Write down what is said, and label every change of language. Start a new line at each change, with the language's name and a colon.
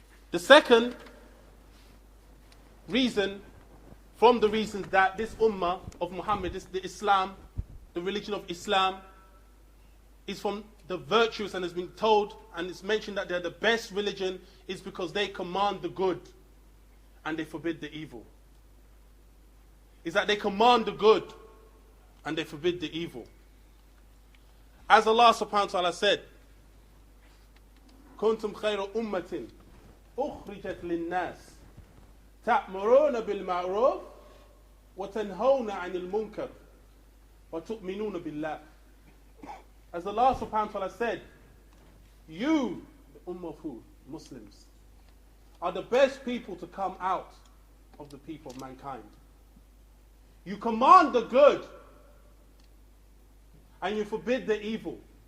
English: The second reason, from the reasons that this Ummah of Muhammad, the Islam, the religion of Islam, is from the virtuous, and has been told, and it's mentioned that they're the best religion, is because they command the good and they forbid the evil. Is that they command the good and they forbid the evil. As Allah subhanahu wa ta'ala said,
Arabic: كنتم خير أمة أخرجت للناس تأمرون بالمعروف وتنهون عن المنكر وتؤمنون بالله.
English: As Allah subhanahu wa ta'ala said, you, the Ummah of who? Muslims, are the best people to come out of the people of mankind. You command the good and you forbid the evil.